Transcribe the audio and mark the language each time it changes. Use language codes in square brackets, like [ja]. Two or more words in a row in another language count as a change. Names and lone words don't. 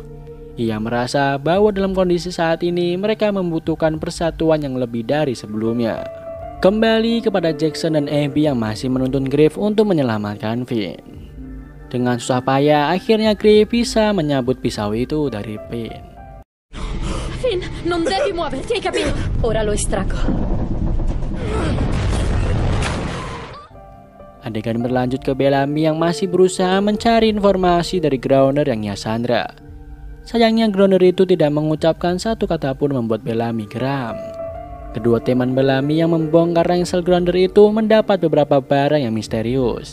[id] Ia merasa bahwa dalam kondisi saat ini mereka membutuhkan persatuan yang lebih dari sebelumnya. Kembali kepada Jackson dan Abby yang masih menuntun Griff untuk menyelamatkan Finn. Dengan susah payah akhirnya Griff bisa menyabut pisau itu dari Finn. [it] Finn, non devi muoverti, hai capito? Ora lo estraggo. [id] Adegan berlanjut ke Bellamy yang masih berusaha mencari informasi dari Grounder yang ia sandra. Sayangnya Grounder itu tidak mengucapkan satu kata pun membuat Bellamy geram. Kedua teman Bellamy yang membongkar ransel Grounder itu mendapat beberapa barang yang misterius.